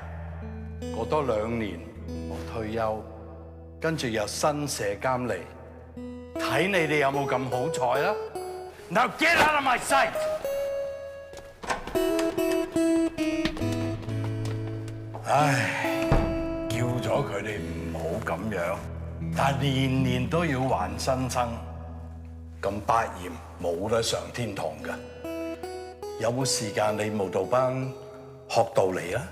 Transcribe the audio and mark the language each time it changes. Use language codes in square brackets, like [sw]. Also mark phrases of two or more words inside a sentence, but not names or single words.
[yue] 過多2年我退休，跟住又新社監嚟，睇你哋有冇咁好彩啦 ！ [en] Now get out of my sight！ [yue] 唉，叫咗佢哋唔好咁樣，但係年年都要還新生。咁百厭冇得上天堂㗎，有冇時間你舞蹈班學道理啊？